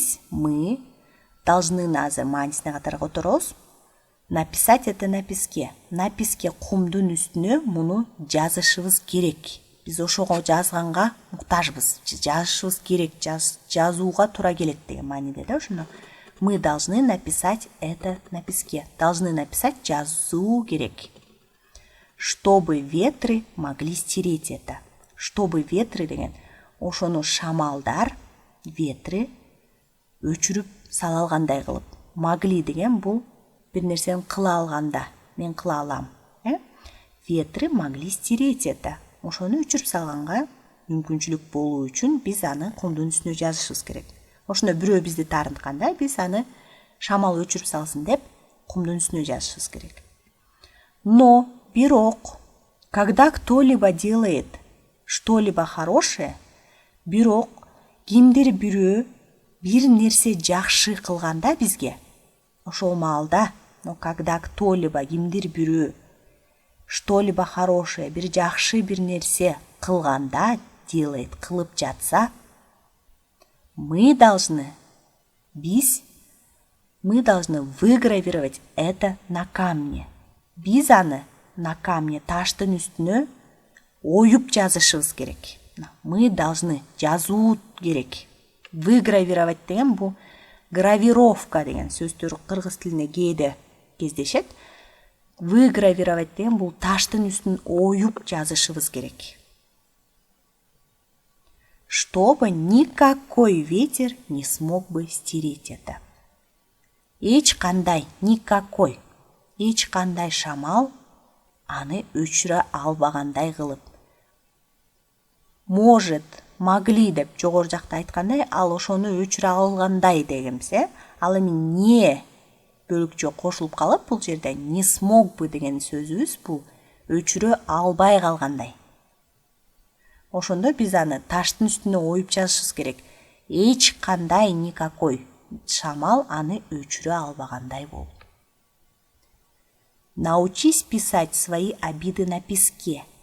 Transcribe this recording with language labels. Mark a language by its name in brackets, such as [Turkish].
[Russian] Мы должны [Kyrgyz] азыр маанисине катары которобуз. [Russian] Написать это на песке. На песке [Kyrgyz] кумдун үстүнө муну жазышыбыз керек. Биз ошого жазганга муктажбыз. Жазышыбыз керек, жазууга туура келет деген мааниде да ошону. [Russian] Мы должны написать это на песке. Должны написать [Kyrgyz] жазуу керек. [Russian] Чтобы ветры могли стереть это. Чтобы ветры [Kyrgyz] деген ошону шамалдар, ветры өчүрүп сала алгандай кылып. Могли деген бул бир нерсени кыла алганда, мен кыла алам. [Russian] Ветры могли стереть это. [Kyrgyz] Ошону өчүрүп салганга мүмкүнчүлүк болуу үчүн биз аны кумдун үстүнө жазышыбыз керек. Ошондо бирөө бизди таарынтканда биз аны шамал өчүрүп салсын деп кумдун үстүнө жазышыбыз керек. Но, бирок, [Russian] когда кто-либо делает что-либо хорошее, [Kyrgyz] бирок кимдир бирөө бир нерсе жакшы кылганда бизге, ошол маалда, [Russian] но когда кто-либо [Kyrgyz] кимдир бирөө [Russian] что-либо хорошее, [Kyrgyz] бир жакшы бир нерсе кылганда, делает, кылып жатса, [Russian] мы должны выгравировать это на камне. [Kyrgyz] Биз аны [Russian] на камне, [Kyrgyz] таштын үстүнө оюп жазышыбыз керек. [Russian] Мы должны [Kyrgyz] жазуу керек. Выгравировать деген бул гравировка деген сөздөр кыргыз тилинде кээде кездешет. Выгравировать деген бул таштын үстүн оюп жазышыбыз керек. [Russian] Чтобы никакой ветер не смог бы стереть это. [Kyrgyz] Эч кандай, никакой, эч кандай шамал аны өчүрө албагандай кылып. Может, могли деп жогору жакта айткандай, ал ошону өчүрө алгандай дегенбиз, ал эми не бөлүкчө кошулуп калып, бул жерде [Russian] не смог бы [Kyrgyz] деген сөзүбүз бул өчүрө албай калгандай. Ошондо биз аны таштын үстүнө оюп жазышыбыз керек. Эч кандай, никакой шамал аны өчүрө албагандай болду. [Russian] Научись писать свои обиды на песке.